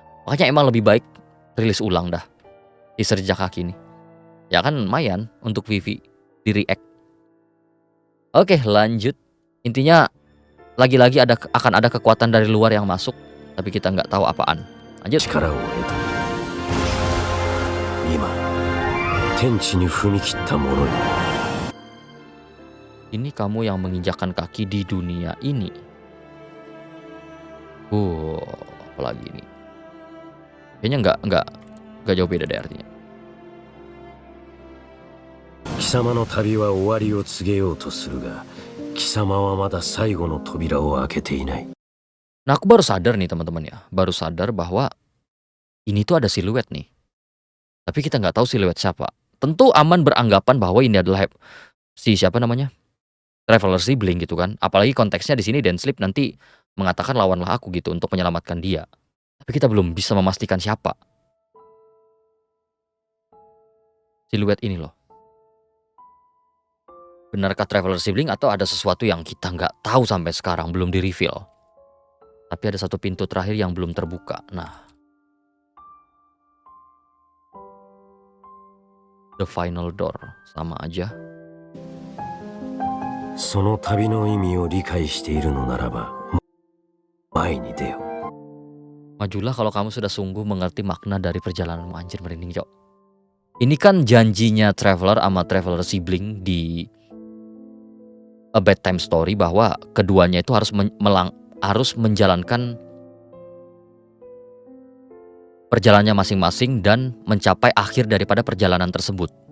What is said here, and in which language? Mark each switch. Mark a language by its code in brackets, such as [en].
[id] Makanya emang lebih baik rilis ulang dah teaser Jejak Kaki ini. Ya kan lumayan untuk Vivi di react. Oke, lanjut. Intinya lagi-lagi akan ada kekuatan dari luar yang masuk, tapi kita nggak tahu apaan. Lanjut. [ja] 力を得た。今、天地に踏み切った者よ。 [id] Ini kamu yang menginjakkan kaki di dunia ini. Apalagi ini. Kayaknya nggak jauh beda deh artinya. [ja] 貴様の旅は終わりを告げようとするが、貴様はまだ最後の扉を開けていない。 [id] Nah, aku baru sadar nih teman-teman ya. Baru sadar bahwa ini tuh ada siluet nih. Tapi kita nggak tahu siluet siapa. Tentu aman beranggapan bahwa ini adalah siapa namanya? Traveler Sibling gitu kan. Apalagi konteksnya di sini Dan Sleep nanti mengatakan lawanlah aku gitu untuk menyelamatkan dia. Tapi kita belum bisa memastikan siapa. Siluet ini loh. Benarkah Traveler Sibling atau ada sesuatu yang kita nggak tahu sampai sekarang belum di-reveal. Tapi ada satu pintu terakhir yang belum terbuka. Nah. The Final Door. Sama aja. [ja] その旅の意味を理解しているのならば、前に出よ。 [id] Majulah kalau kamu sudah sungguh mengerti makna dari perjalananmu. Anjir merinding cok. Ini kan janjinya Traveler sama Traveler Sibling di A Bedtime Story bahwa keduanya itu harus menjalankan perjalanannya masing-masing dan mencapai akhir daripada perjalanan tersebut.